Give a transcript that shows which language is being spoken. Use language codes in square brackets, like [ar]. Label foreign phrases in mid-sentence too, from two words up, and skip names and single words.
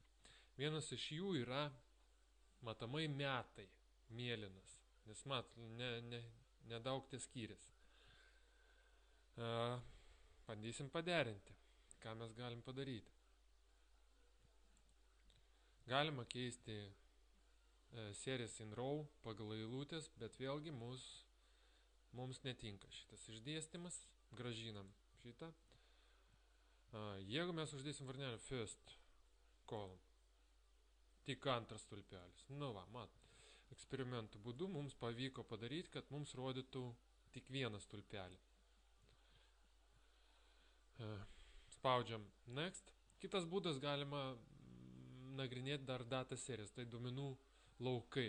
[lt] Vienas iš jų yra matomai metai, mėlynas. Nes nedaug tie skyrės. Bandysim paderinti, ką mes galim padaryti. Galima keisti [en] series in row [lt] pagal eilutės, bet vėlgi mums netinka šitas išdėstymas. Grąžinam šitą. Jeigu mes uždėsim varnelę [en] first column, [lt] tik antras stulpelis. Nu va, eksperimentų būdu mums pavyko padaryti, kad mums rodytų tik vieną stulpelį. Spaudžiam next. Kitas būdas galima nagrinėti dar [en] data series, [lt] tai duomenų laukai.